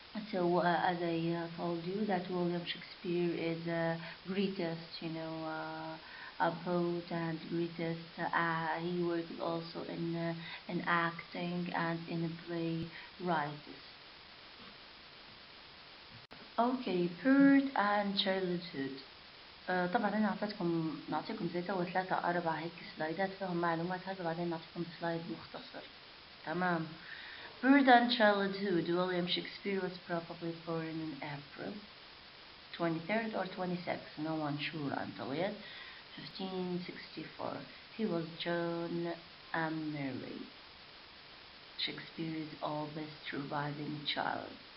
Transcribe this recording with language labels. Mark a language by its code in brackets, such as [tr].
[en] So, as I told you, that William Shakespeare is the greatest, a poet and greatest. He worked also in acting and in playwriting. Okay, birth and childhood. [ar] طبعا انا نعطيكم زي تو 3 4 هيك سلايدات فيهم معلومات هذا، بعدين نعطيكم سلايد مختصر. تمام. [en] Birth and childhood. William Shakespeare was probably born in April 23rd or 26th, no one sure until yet, 1564. He was John and Mary, Shakespeare's oldest surviving child.